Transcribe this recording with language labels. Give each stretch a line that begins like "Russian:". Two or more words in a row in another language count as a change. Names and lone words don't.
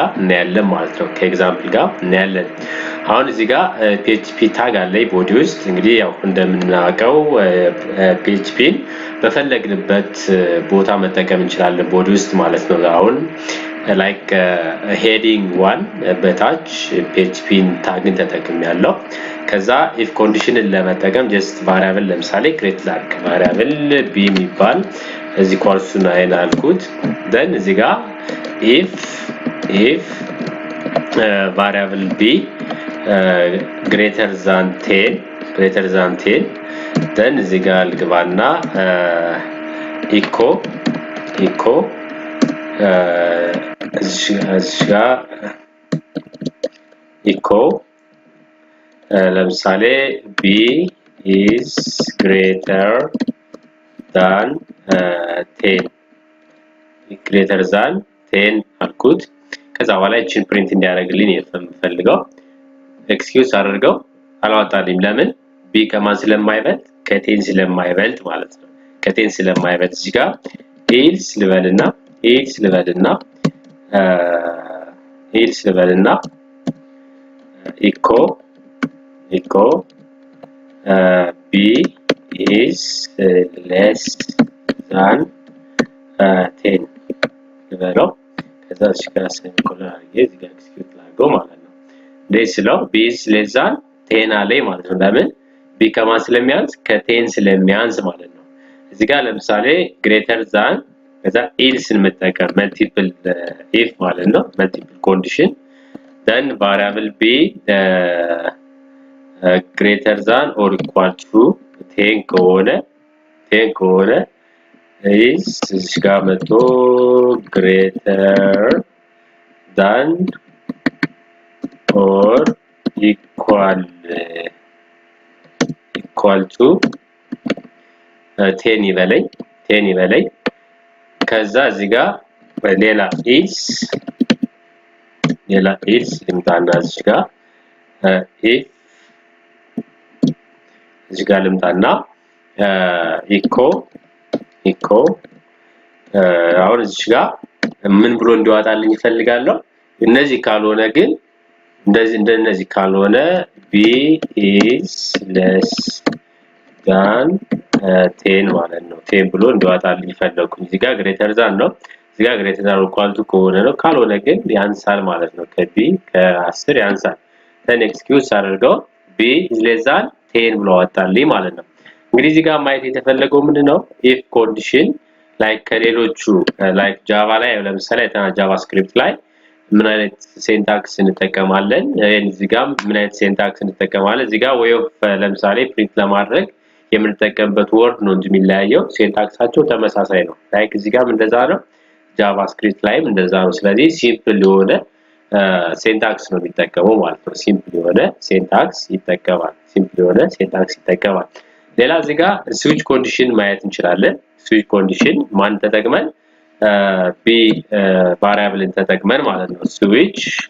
Amharic: እናያለን ማለት ነው። ከኤግዛምፕል ጋር እናያለን። አሁን እዚህ ጋር PHP ታግ አለ ቦዲ ውስጥ እንግዲህ ያው እንደምናውቀው PHPን በፈለግንበት ቦታ መጠቀም እንችላለን ቦዲ ውስጥ ማለት ነው። አሁን
English: like heading 1
Amharic: በታች PHPን ታግን ተጠቅሜያለሁ። ከዛ
English: if condition
Amharic: ለመጠቀም
English: just variable
Amharic: ለምሳሌ ክሬት ላድርግ ቫሪያብል b የሚባል እዚህ ኮርሱን አይናልኩት then እዚህ ጋር
English: if variable b greater than 10 then
Amharic: እዚህ ጋር ልግባና echo እዚህ ጋር echo ለምሳሌ
English: b is greater than 10
Amharic: አልኩት። ከዛ በኋላ እቺን ፕሪንት እንዲያደርግልኝ የምፈልገው ኤክስኪዩዝ አድርገው አላወጣልኝም። ለምን? b ከማን ስለማይበልጥ ከ10 ስለማይበልጥ ማለት ነው። ከ10 ስለማይበልጥ እዚህ ጋር else ልበልና
English: echo b is less than 10
Amharic: ልበለው። ከዛ እዚህ ጋር ሴሚኮሎን አድርጌ እዚህ ጋር ኤክስኪዩዝ ላድርገው ማለት ነው። ደስለው
English: b is less than 10
Amharic: አለኝ ማለት ነው። ለምን? b ከማን ስለሚያንስ ከ10 ስለሚያንስ ማለት ነው። እዚህ ጋር ለምሳሌ
English: greater than
Amharic: ከዛ else እንመጠቀም
English: multiple if
Amharic: ማለት ነው።
English: multiple condition then variable b greater than or equal to 10
Amharic: ከሆነ is እዚህ ጋር መጥቶ
English: greater than or equal to 10
Amharic: ይበለኝ። ከዛ እዚህ ጋር ሌላ else ልምጣና እዚህ ጋር if እዚህ ጋር ልምጣና echo አሁን እዚህ ጋር ምን ብሎ እንዲዋጣልኝ ይፈልጋለሁ። እነዚህ ካልሆነ ግን እንደነዚህ ካልሆነ
English: b is less than 10
Amharic: ማለት ነው። 10 ብሎ እንዲዋጣልኝ ፈለኩኝ። እዚህ ጋር
English: greater than
Amharic: ነው። እዚህ ጋር
English: greater than equal to
Amharic: ከሆነ ነው። ካልሆነ ግን ያንሳል ማለት ነው። ከb ከ10 ያንሳል።
English: then excuse
Amharic: አድርገው
English: b is less than 10
Amharic: ብሎ አወጣልኝ ማለት ነው። እንግዲህ እዚህ ጋር ማየት የተፈለገው ምንድነው?
English: if condition
Amharic: ላይክ ከሌሎቹ ላይክ ጃቫ ላይ ለምሳሌ ጃቫስክሪፕት ላይ ምን አይነት ሲንታክስ እንጠቀማለን? እዚህ ጋር ምን አይነት ሲንታክስ እንጠቀማለን? እዚህ ጋር
English: way of
Amharic: ለምሳሌ ፕሪንት ለማድረግ የምንጠቀምበት ወርድ ነው እንጂ የሚለያየው ሲንታክሳቸው ተመሳሳይ ነው። ላይክ እዚህ ጋር እንደዛ ነው። ጃቫስክሪፕት ላይም እንደዛ ነው። ስለዚህ ሲምፕል የሆነ ሲንታክስ ነው የሚጠቀመው ማለት ነው። ሲምፕል የሆነ ሲንታክስ ይጠቀማል። ሌላ እዚህ ጋር
English: switch condition
Amharic: ማየት እንችላለን።
English: switch condition
Amharic: ማን ተጠቅመን b ቫሪያብልን ተጠቅመን ማለት ነው። ስዊች